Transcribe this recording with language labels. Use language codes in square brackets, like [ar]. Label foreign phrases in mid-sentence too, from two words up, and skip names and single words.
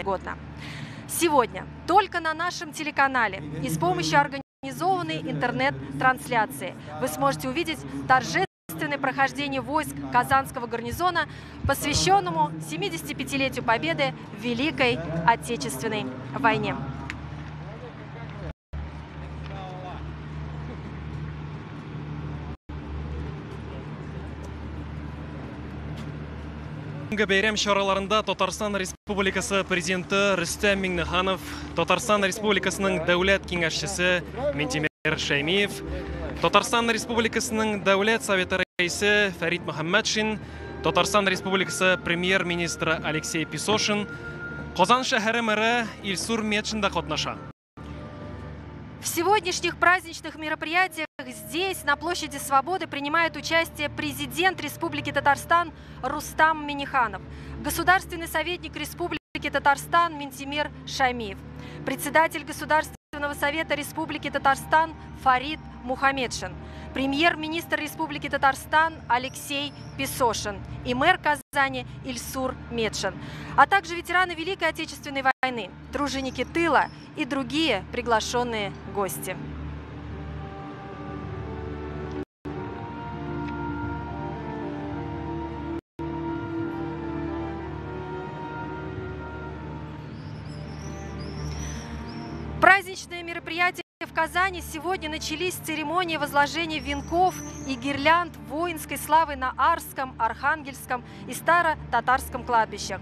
[ru] Сегодня только на нашем телеканале и с помощью организованной интернет-трансляции вы сможете увидеть торжественное прохождение войск Казанского гарнизона, посвященному 75-летию Победы в Великой Отечественной войне. [tt] Бәйрәм чараларында Татарстан Республикасы президенты Рөстәм Миңнеханов, Татарстан Республикасының дәүләт киңәшчесе Минтимер Шәймиев, Татарстан Республикасының дәүләт советы рәисе Фәрит Мөхәммәтшин, Татарстан Республикасы премьер-министры Алексей Песошин, Казан шәһәре мэры Илсур Метшин да катнаша. [ru] В сегодняшних праздничных мероприятиях здесь, на площади Свободы, принимает участие президент Республики Татарстан Рустам Миңнеханов, государственный советник Республики Татарстан Минтимер Шәймиев, председатель Государственного совета Республики Татарстан Фарид Мухаммедшин, премьер-министр Республики Татарстан Алексей Песошин и мэр Казани Казани Ильсур Медшин, а также ветераны Великой Отечественной войны, труженики тыла и другие приглашенные гости. Праздничные мероприятия в Казани сегодня начались с церемонии возложения венков и гирлянд воинской славы на Арском, Архангельском и Старо-Татарском кладбищах.